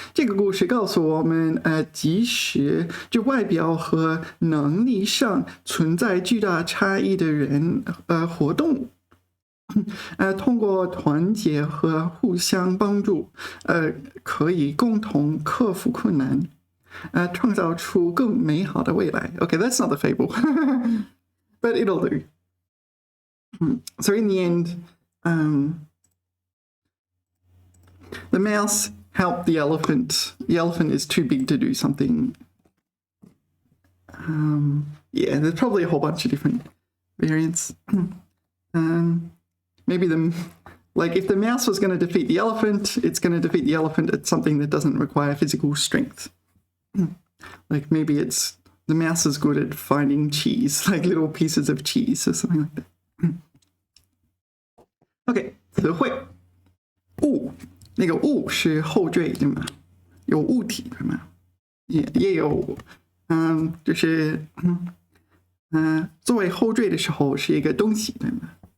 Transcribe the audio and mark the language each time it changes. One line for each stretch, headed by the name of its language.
Chinese: 这个故事告诉我们，即使就外表和能力上存在巨大差异的人，活动，通过团结和互相帮助，可以共同克服困难，创造出更美好的未来。
English: Okay, that's not the fable, but it'll do. So in the end, the mouse helped the elephant. The elephant is too big to do something. Yeah, there's probably a whole bunch of different variants. Maybe if the mouse was going to defeat the elephant, it's going to defeat the elephant at something that doesn't require physical strength. Like maybe it's the mouse is good at finding cheese, like little pieces of cheese or something like that.
Chinese: OK, 词汇物，那个物是后缀对吗？有物体对吗？也有，就是作为后缀的时候是一个东西对吗？